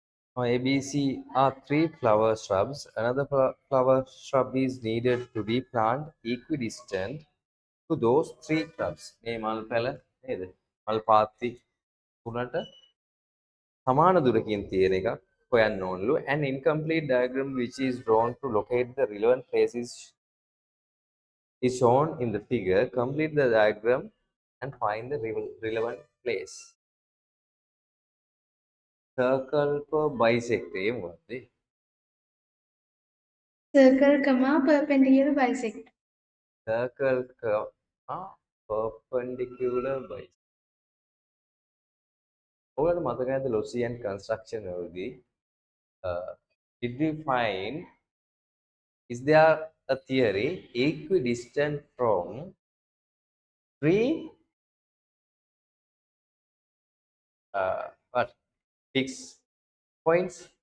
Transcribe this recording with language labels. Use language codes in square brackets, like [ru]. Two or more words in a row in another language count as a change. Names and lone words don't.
[en] Now, ABC are 3 flower shrubs. Another flower shrub is needed to be planted equidistant to those 3 shrubs. [si] මේ මල් පැල නේද? මල් පාත්ති තුනට සමාන දුරකින් තියෙන එකක් හොයන්න ඕනලු. [en] An incomplete diagram which is drawn to locate the relevant places is shown in the figure. Complete the diagram and find the relevant place. Circle per bisect [si] ඒ මොකක්ද? [en] Circle, comma, perpendicular bisect. Circle perpendicular bisect. [si] ඔයාලට මතක නැද්ද [en] Losian construction වලදී did we find is there a theory equidistant from 3 what fixed points?